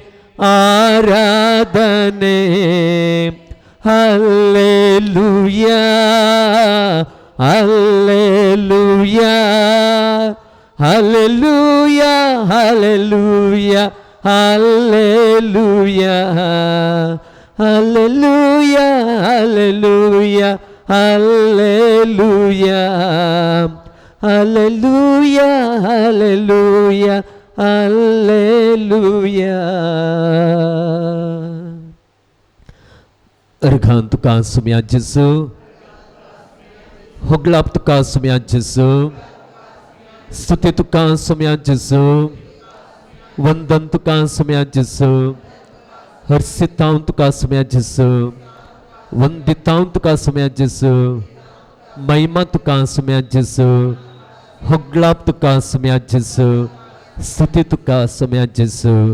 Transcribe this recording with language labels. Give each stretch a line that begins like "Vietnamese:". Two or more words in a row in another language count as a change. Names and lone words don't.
Kannada: ಆರಾಧನೆ, ಹಲ್ಲೆಲೂಯಾ, ಹಲ್ಲೆಲೂಯಾ, ಹಲ್ಲೆಲೂಯಾ, ಹಲ್ಲೆಲೂಯಾ, ಹಲ್ಲೆಲೂಯಾ, ಹಲ್ಲೆಲೂಯಾ, ಹಲ್ಲೆಲೂಯಾ, ಹಲ್ಲೆಲೂಯಾ, ಹಲ್ಲೆಲೂಯಾ, ಹಲ್ಲೆಲೂಯಾ, ಹಲ್ಲೆಲೂಯಾ.
Konkani: अर्घान तुका सुम्या जेसू, होगलाप तुका सुम्या जेसू, स्तुति तुका सुम्या जेसू, वंदन तुका सुम्या जेसू, हर्षितां तुका सुम्या जेसू, वंदितां तुका सुम्या जेसू, महिमा तुका सुम्या जेसू, होगलाप तुका सुम्या जेसू, स्तुति तुका सुम्या जेसू.